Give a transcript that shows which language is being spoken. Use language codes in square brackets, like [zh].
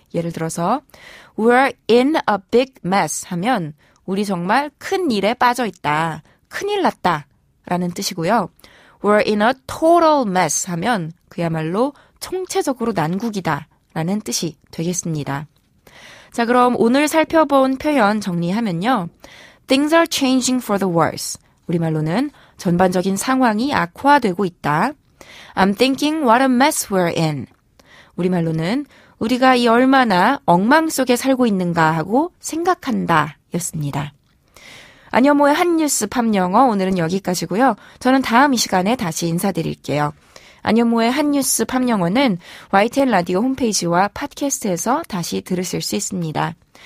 [ko] 예를 들어서 [en] We're in a big mess [ko] 하면 우리 정말 큰 일에 빠져 있다, 큰일 났다 라는 뜻이고요. [en] We're in a total mess [ko] 하면 그야말로 총체적으로 난국이다 라는 뜻이 되겠습니다. 자, 그럼 오늘 살펴본 표현 정리하면요. [en] Things are changing for the worse. [ko] 우리말로는 전반적인 상황이 악화되고 있다. [en] I'm thinking what a mess we're in. [ko] 우리말로는 우리가 이 얼마나 엉망 속에 살고 있는가 하고 생각한다 였습니다. 안현모의 한뉴스 팝영어 오늘은 여기까지고요. 저는 다음 이 시간에 다시 인사드릴게요. 안현모의 한뉴스 팝영어는 YTN 라디오 홈페이지와 팟캐스트에서 다시 들으실 수 있습니다.